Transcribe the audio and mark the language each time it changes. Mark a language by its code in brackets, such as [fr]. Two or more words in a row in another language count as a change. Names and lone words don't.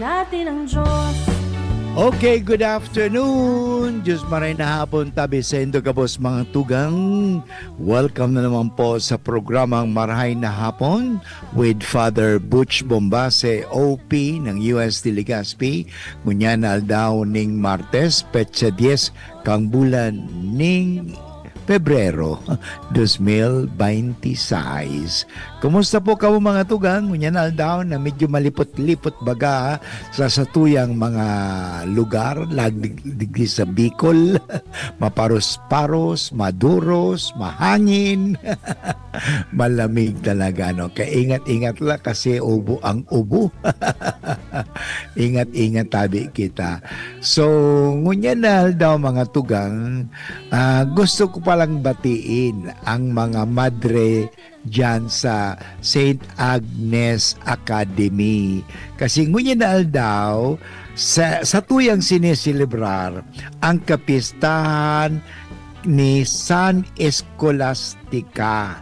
[tl] atin ang Diyos. [en] Okay, good afternoon. [bik] Diyos maray na hapon, tabi sa Indo Kabos mga tugang. Welcome [tl] na naman po sa programang [bik] Marahay na Hapon with Father Butch Bombase, OP ng UST Legazpi. Ngunyan aldaw ning Martes, petsa 10, kang bulan ning Pebrero 2026. Kumusta po kayo mga tugang? Ngunyan aldaw na medyo malipot-lipot baga sa satuyang mga lugar, lagdig sa Bicol, maparos-paros, maduros, [tl] mahangin, malamig talaga. No? Kaya ingat-ingat lang kasi ubo ang ubo. [bik] Ingat-ingat tabi kita. So, ngunyan aldaw mga tugang, gusto ko palang batiin ang mga madre dyan sa St. Agnes Academy. Kasi ngunyan na aldaw, sa tuyang sineselebrar ang kapistahan ni San Escolastica.